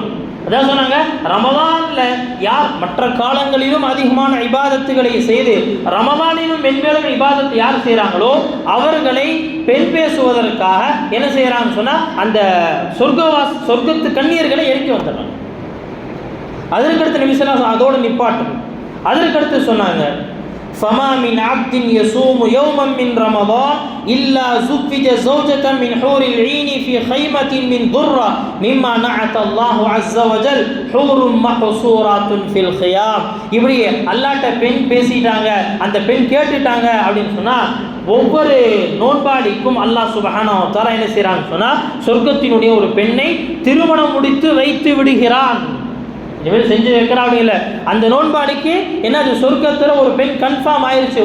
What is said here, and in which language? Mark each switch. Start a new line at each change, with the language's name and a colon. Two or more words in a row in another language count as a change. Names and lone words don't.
Tamil: அதான் சொன்னாங்க, ரமதான்ல யார் மற்ற காலங்களிலும் அதிகமான இபாதத்துகளை செய்து ரமதானிலும் மென்மேலும் இபாதத்தை யார் செய்கிறாங்களோ அவர்களை பெண் பேசுவதற்காக என்ன செய்யறாங்கன்னு சொன்னா அந்த சொர்க்கத்து கண்ணியர்களை இறக்கி வந்துடுறாங்க. அதற்கடுத்து நிமிஷம் அதோடு நிப்பாட்டும். அதற்கடுத்து சொன்னாங்க,
Arabic: فما من عبد يصوم يوما من رمضان إلا زوج زوجة من حور العين في خيمة من ضرة مما نعت الله عز وجل حور محصورات في الخيام.
Tamil: இப்படி அல்லாஹ்ட்ட பெண் பேசிட்டாங்க, அந்த பெண் கேட்டுட்டாங்க அப்படின்னு சொன்னா ஒவ்வொரு நோன்பாளிக்கும்
Arabic: الله سبحانه وتعالى
Tamil: என்ன செய்றான்னு சொன்னா சொர்க்கத்தினுடைய ஒரு பெண்ணை திருமணம் முடித்து வைத்து விடுகிறான். இனிமேல் செஞ்சு வைக்கிறா அப்படிங்கல, அந்த நோன்பாடிக்கு என்ன சொர்க்கத்தில் ஒரு பெண் கன்ஃபார்ம் ஆயிடுச்சு.